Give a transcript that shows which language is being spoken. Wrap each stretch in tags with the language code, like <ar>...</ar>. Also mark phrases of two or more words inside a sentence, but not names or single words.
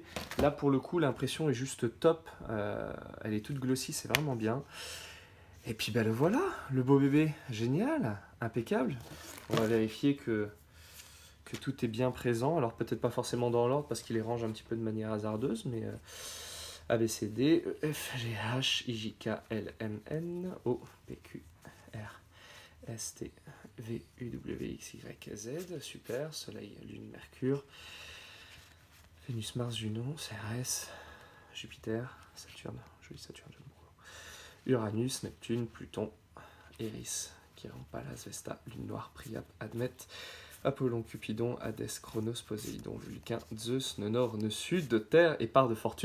<fr>Là, pour le coup, l'impression est juste top. Elle est toute glossy, c'est vraiment bien. Et puis, ben le voilà, le beau bébé. Génial, impeccable. On va vérifier que tout est bien présent. Alors, peut-être pas forcément dans l'ordre parce qu'il les range un petit peu de manière hasardeuse, mais A, B, C, D, E, F, G, H, I, J, K, L, M, N, O, P, Q, R, S, T, V, U, W, X, Y, Z. Super. Soleil, Lune, Mercure, Vénus, Mars, Junon, CRS, Jupiter, Saturne, joli Saturne, j'aime beaucoup. Uranus, Neptune, Pluton, Eris, Chiron, Pallas, Vesta, Lune Noire, Priap, Admet, Apollon, Cupidon, Hadès, Chronos, Poséidon, Vulcain, Zeus, nœud nord, nœud sud, Terre et part de fortune.</fr>